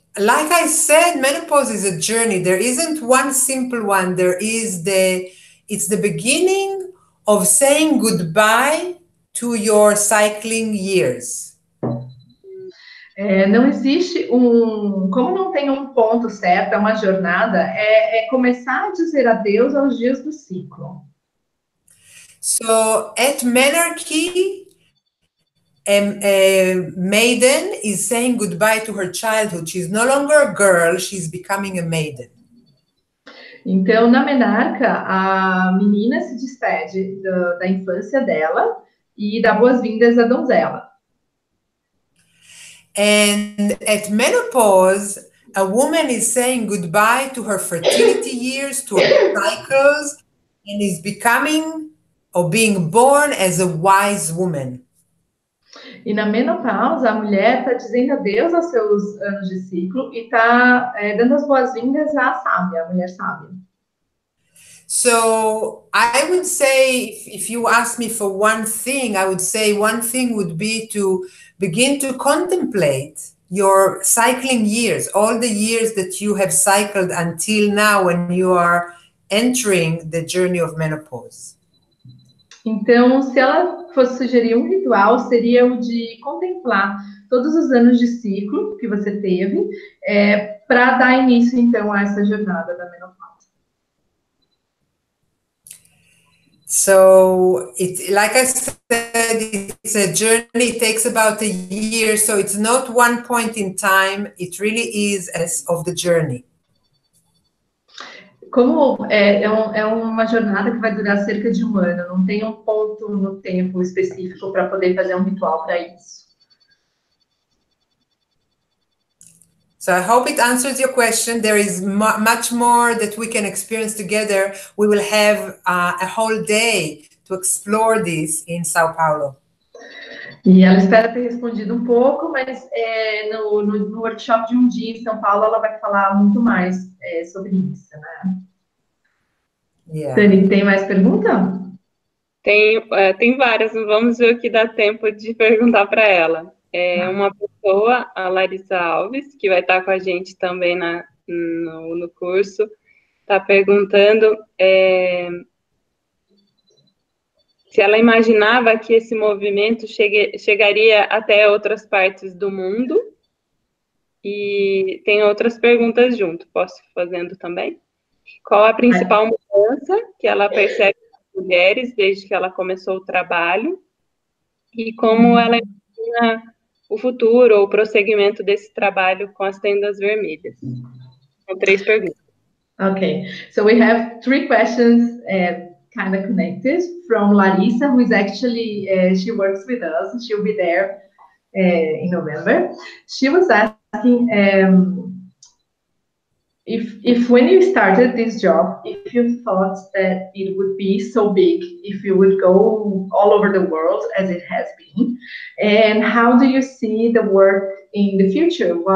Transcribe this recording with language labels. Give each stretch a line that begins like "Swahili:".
English: Like I said, menopause is a journey. There isn't one simple one. It's the beginning of saying goodbye to your cycling years.
Portuguese: Não existe como não tem um ponto certo, é uma jornada, é começar a dizer adeus aos dias do ciclo.
English: So at menarche, a maiden is saying goodbye to her childhood. She's no longer a girl, she's becoming a maiden.
Portuguese: Então, na menarca, a menina se despede da infância dela e dá boas-vindas à donzela.
English: And at menopause, a woman is saying goodbye to her fertility years, to her cycles, and is becoming or being born as a wise woman.
Portuguese: E na menopausa, a mulher está dizendo adeus aos seus anos de ciclo e está dando as boas-vindas à sábia, à mulher sábia.
English: So I would say, if you ask me for one thing, I would say one thing would be to begin to contemplate your cycling years, all the years that you have cycled until now when you are entering the journey of menopause.
Portuguese: Então, se ela fosse sugerir um ritual, seria o de contemplar todos os anos de ciclo que você teve, para dar início, então, a essa jornada da menopausa.
English: So, like I said, it's a journey. It takes about a year, so it's not one point in time. It really is as of the journey.
Portuguese: Como é uma jornada que vai durar cerca de um ano, não tem um ponto no tempo específico para poder fazer um ritual para isso.
English: So I hope it answers your question. There is much more that we can experience together. We will have a whole day to explore this in São Paulo.
Portuguese: E ela espera ter respondido um pouco, mas no workshop de um dia em São Paulo ela vai falar muito mais sobre isso, né?
English: Yeah.
Portuguese: Dani, tem mais pergunta? Tem várias, vamos ver o que dá tempo de perguntar para ela. Uma pessoa, a Larissa Alves, que vai estar com a gente também no curso, está perguntando se ela imaginava que esse movimento chegaria até outras partes do mundo. E tem outras perguntas junto, posso ir fazendo também? Qual a principal mudança que ela percebe nas mulheres desde que ela começou o trabalho? E como ela imagina o futuro ou o prosseguimento desse trabalho com as tendas vermelhas? São 3 perguntas.
English: Okay, so we have 3 questions kind of connected from Larissa, who is actually, she works with us. She'll be there in November. She was asking if when you started this job, if you thought that it would be so big, if you would go all over the world as it has been, and how do you see the work in the future?